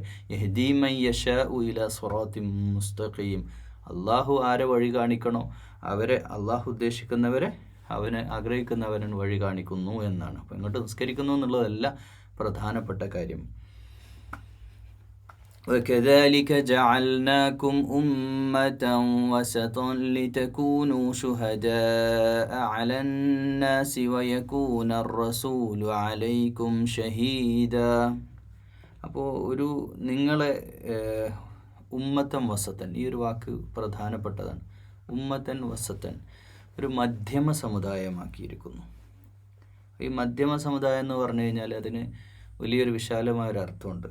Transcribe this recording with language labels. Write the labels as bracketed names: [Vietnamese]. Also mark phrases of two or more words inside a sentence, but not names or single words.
[Arabic] يهدي من يشاء إلى صراط مستقيم. [Malayalam] അള്ളാഹു ആരെ വഴി കാണിക്കണോ അവരെ, അള്ളാഹു ഉദ്ദേശിക്കുന്നവരെ, അവനെ ആഗ്രഹിക്കുന്നവരൻ വഴി കാണിക്കുന്നു എന്നാണ്. അപ്പോൾ ഇങ്ങോട്ട് നിസ്കരിക്കുന്നു എന്നുള്ളതല്ല പ്രധാനപ്പെട്ട കാര്യം. [Arabic] وكذلك جعلناكم أمة وسطا لتكونوا شهداء على الناس ويكون الرسول عليكم شهيدا. [Malayalam] അപ്പോൾ നിങ്ങളെ [Arabic] أمة وسطا, [Malayalam] ഈ ഒരു വാക്ക് പ്രധാനപ്പെട്ടതാണ്. [Arabic] أمة وسطا, [Malayalam] ഒരു മധ്യമ സമുദായമാക്കിയിരിക്കുന്നു. ഈ മധ്യമ സമുദായം എന്ന് പറഞ്ഞു കഴിഞ്ഞാൽ അതിന് വലിയൊരു വിശാലമായൊരു അർത്ഥമുണ്ട്.